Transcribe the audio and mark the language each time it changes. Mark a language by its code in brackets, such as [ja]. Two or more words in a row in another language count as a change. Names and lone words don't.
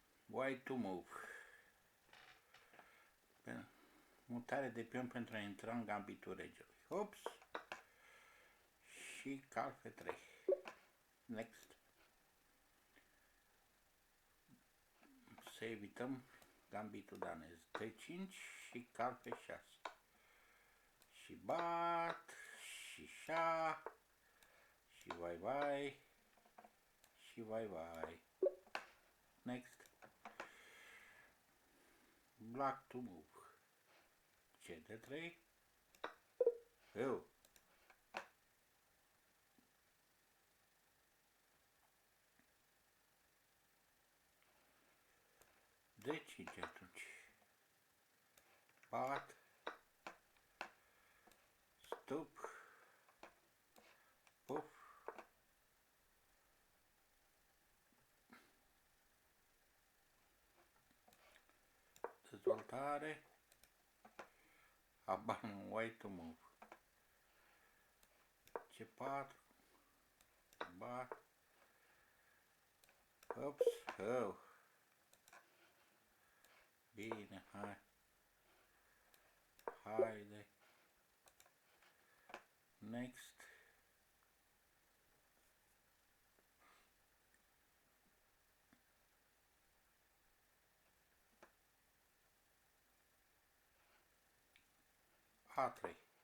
[en] White to move. [ro] Mutare de pion pentru a intra în gambitul regelui. Ops! Și cal F3. Next. Să evităm gambitul danez. T5 și cal F6. Și bat, și șah, și vai, și vai. [en] Next. Black to move. [ro] CD3. Eu. D5 atunci. Pat. Stop. Puf. Dezvoltare. [en] Abandon white to move. C4. [ro] Bat. Ops. Oh. Bine, hai. Haide. Next. A3.